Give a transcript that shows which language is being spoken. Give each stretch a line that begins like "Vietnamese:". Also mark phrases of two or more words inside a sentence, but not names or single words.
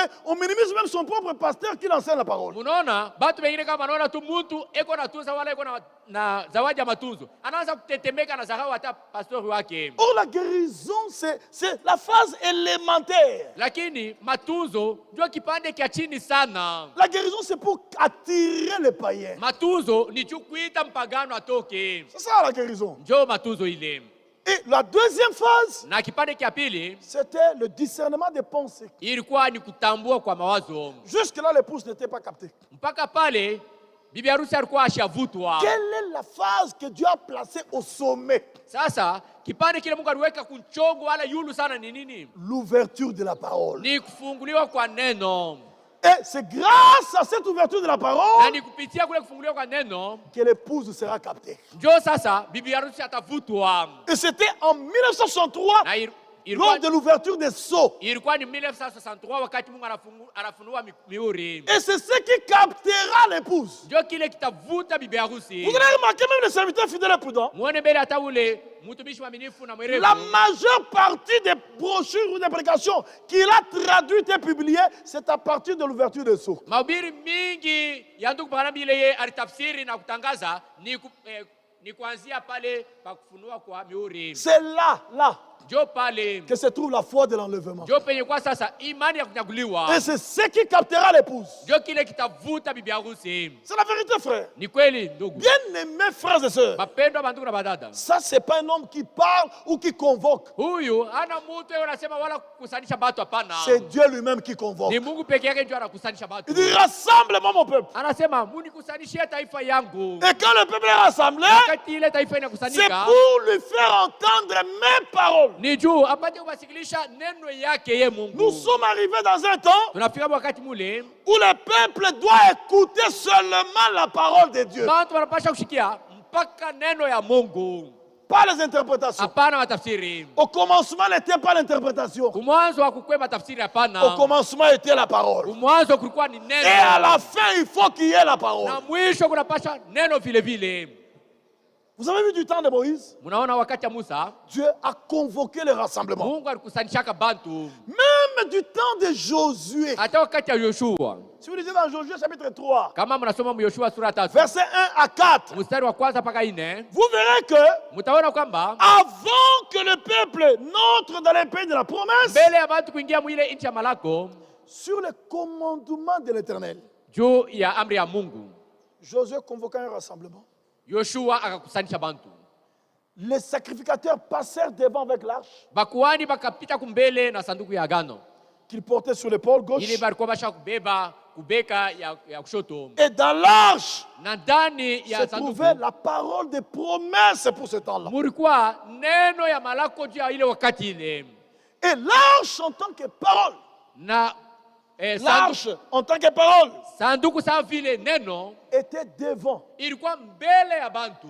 French: On minimise même son propre pasteur qui enseigne la parole. Or, la guérison, c'est la phase élémentaire. La guérison, c'est pour attirer les païens. C'est ça la guérison. Et la deuxième phase,
Swahili: Na kipande kia pili
French: c'était le discernement des pensées.
Swahili: ilikuwa ni kutambua kwa mawazo.
French: Jusque-là, l'épouse n'était pas captée.
Swahili: Mpaka pale bibi harusi alikuwa ashavutwa.
French: Quelle est la phase que Dieu a placée au sommet?
Swahili: Sasa kipande kile Mungu aliweka kunchongo wala yulu sana ni nini?
French: L'ouverture de la parole.
Swahili: Ni kufunguliwa kwa neno.
French: Et c'est grâce à cette ouverture de la
Swahili: Na
French: parole
Swahili: ni kupitia kule kufunguliwa kwa neno
French: que l'épouse sera captée.
Swahili: ndio sasa bibi harusi atavutwa.
French: Et c'était en 1963,
Swahili: Na
French: lors de l'ouverture des sceaux.
Swahili: ilikuwa ni 1963 wakati Mungu anafunua mihuri.
French: Et c'est ce qui captera l'épouse.
Swahili: Ndio kile kitavuta bibi harusi.
French: Vous allez remarquer, même les serviteurs fidèles et prudents,
Swahili: Muone mbele hata ule mtumishi mwaminifu na mwerevu.
French: la majeure partie des brochures ou des prédications qu'il a traduites et publiées, c'est à partir de l'ouverture des sceaux.
Swahili: Mahubiri mingi ya ndugu Branham ile yeye alitafsiri na kutangaza ni kuanzia pale pa kufunua kwa mihuri.
French: C'est là
Swahili: Ndio pale
French: que se trouve la foi de l'enlèvement.
Swahili: ndio penye kwa sasa imani ya kunyaguliwa.
French: Et c'est ce qui captera l'épouse.
Swahili: Ndio kile kitavuta bibi harusi.
French: C'est la vérité, frère.
Swahili: Ni kweli ndugu.
French: Bien-aimés frères et sœurs,
Swahili: Mapendo bandugu na badada.
French: ça, c'est pas un homme qui parle ou qui convoque.
Swahili: Huyu hana mtu yeye anasema wala kukusanisha watu hapana.
French: C'est Dieu lui-même qui convoque.
Swahili: Ni Mungu peke yake ndio anakusanisha watu.
French: Il dit, rassemble-moi mon peuple.
Swahili: Anasema munikusanyishie taifa yangu.
French: Et quand le peuple est rassemblé,
Swahili: Wakati ile taifa
French: c'est
Swahili: inakusanyika
French: pour lui faire entendre mes paroles.
Swahili: ni juu apate kuwasikilisha neno yake ye Mungu.
French: Nous sommes arrivés dans un temps
Swahili: Tunafika wakati mule
French: où le peuple doit écouter seulement la parole de Dieu,
Swahili: bantu wanapasha kushikia mpaka neno ya Mungu,
French: pas les interprétations.
Swahili: hapana matafsiri.
French: Au commencement n'était pas l'interprétation.
Swahili: Kumwanzo hakukuwa matafsiri,
French: Au
Swahili: hapana.
French: commencement était la parole.
Swahili: Kumwanzo kulikuwa ni
French: Et à
Swahili: neno,
French: la fin, il faut qu'il y ait la parole.
Swahili: na mwisho kunapasha neno vile vile.
French: Vous avez vu du temps de Moïse?
Swahili: Munaona wakati ya Musa
French: Dieu a convoqué le rassemblement.
Swahili: Mungu alikusanishaka bantu.
French: Même du temps de Josué.
Swahili: Hata wakati ya Yoshua,
French: Si vous lisez dans Josué chapitre 3,
Swahili: kama mnasoma mu Yoshua sura 3
French: versets 1 à 4,
Swahili: mstari wa kwanza mpaka 4,
French: vous verrez que
Swahili: mtaona kwamba
French: avant que le peuple n'entre dans les pays de la promesse,
Swahili: mbele ya bantu kuingia mwile nchi ya malako,
French: sur le commandement de l'Éternel,
Swahili: juu ya amri ya Mungu,
French: Josué convoqua un rassemblement.
Swahili: Yoshua akakusanisha bantu.
French: Les sacrificateurs passèrent devant avec l'arche
Swahili: Bakuani bakapita kumbele na sanduku ya agano
French: qu'ils portaient sur l'épaule gauche.
Swahili: ili balikuwa basha kubeba kubeka ya kushoto,
French: Et dans l'arche
Swahili: na ndani
French: se
Swahili: ya
French: trouvait
Swahili: sanduku
French: la parole des promesses pour ce temps-là.
Swahili: mulikuwa neno ya malako juu ya ile wakati ile.
French: Et l'arche en tant que parole,
Swahili: Na
French: l'arche en tant que parole
Swahili: sanduku sawa vile neno
French: était devant
Swahili: ilikuwa mbele ya bantu,